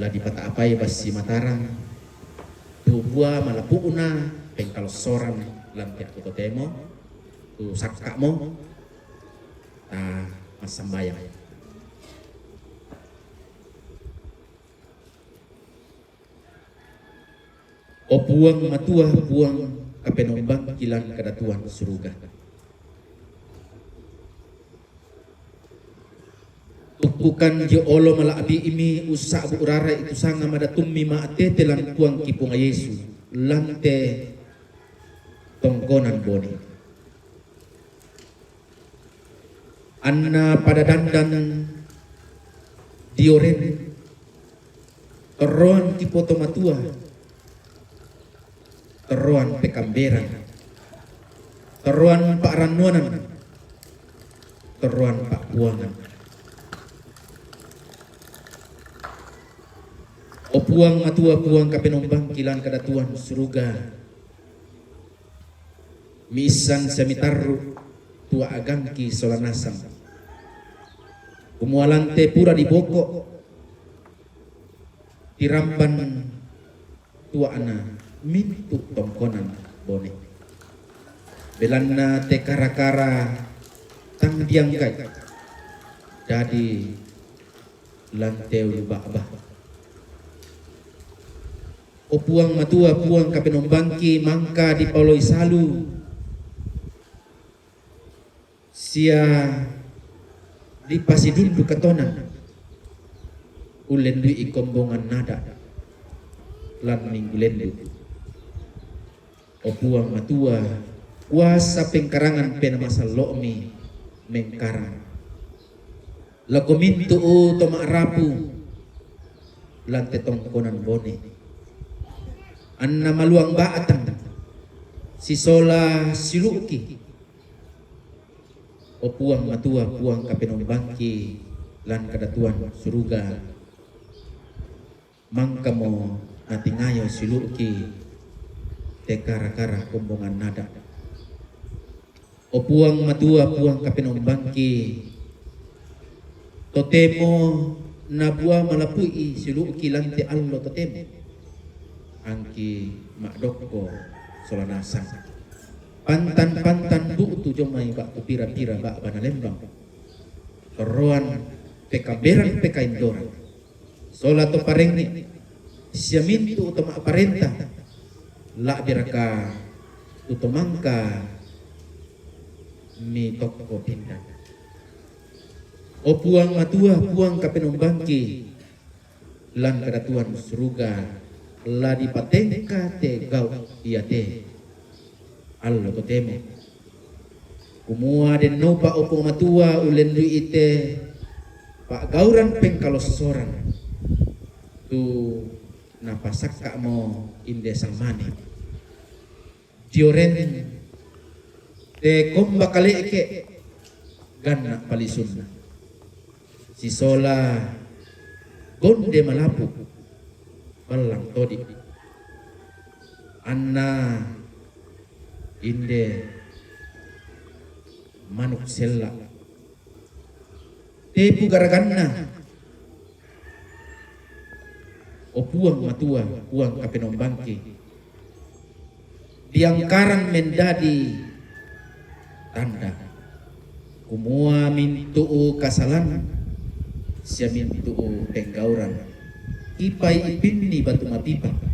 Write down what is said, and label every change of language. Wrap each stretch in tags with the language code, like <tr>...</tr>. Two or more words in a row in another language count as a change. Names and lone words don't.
<sda>dipata apai basi Mataram tu bua malapuna pengkalos sorang lantia temo tu sakka mo ta masambayang o puang matua puang kapenombang kilan kadatuan suruga. Tukukan jo olo malaabi imi usa bu urara itu sanga madatummi maatete lan tuang kipunga Yesu lante tongkonan bone. Anna pada dandan dioren teroan kipoto matua teroan pekamberan teroan pak ranuanan teroan pak buangan o puang matua puang kapenombang kilan kadatuan suruga misan semitaru tua agangki solanasam umualante pura di boko tiramban tua ana mintu tongkonan bone belanna te kara-kara tang diangkai jadi lanteu bah-bah o puang matua puang kapenombangki mangka di Pauloi Salu sia di pasidundu katonan ulendui ikombongan nada lan minggulendu o puang matua kuasa pengkarangan pena masal lo'mi mengkarang lakomintu o toma rapu lan tetongkonan bone anna maluang baatan si sola siluki o puang matua puang kapenombangki lan kadatuan suruga mangkamo natingayo siluki te kara-kara kombongan nada o puang matua puang kapenombangki totemo nabua malapui siluki lan te allo totemo angki makdokko solanasang pantan-pantan butu jomai bak pira-pira bak bana lembang roan pekaberan pekaindoran sola to parengni siamintu utama aparenta la biraka utomangka mi tokko pindah o puang matua puang kapenombangki lan kadatuan suruga la dipatengka te gau iya te allo to temo kumua den nopa opo matua ulendu ite pak gauran pengkalos soran tu napasaka mo inde samane dioren te komba kaleke ganna palisunna si sola gonde malapu balang todi anna inde manuk sella tepu garaganna o puang matua puang kapenombangki diangkaran mendadi tanda kumua mintuu kasalan sia mintuu penggauran ipai ipinni batu mapipa</sda>